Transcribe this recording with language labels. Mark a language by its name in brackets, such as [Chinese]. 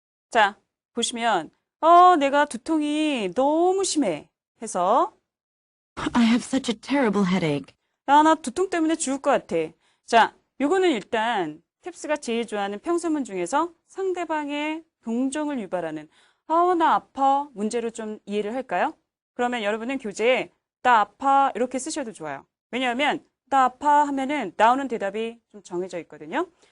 [Korean] 자, 보시면 내가 두통이 너무 심해 해서 [English] I have such a terrible headache. [Korean] 야, 나 두통 때문에 죽을 것 같아. 자, 요거는 일단 탭스가 제일 좋아하는 평서문 중에서 상대방의 동정을 유발하는 나 아파 문제로 좀 이해를 할까요? 그러면 여러분은 교재에 나 아파 이렇게 쓰셔도 좋아요. 왜냐하면 나 아파 하면은 나오는 대답이 좀 정해져 있거든요.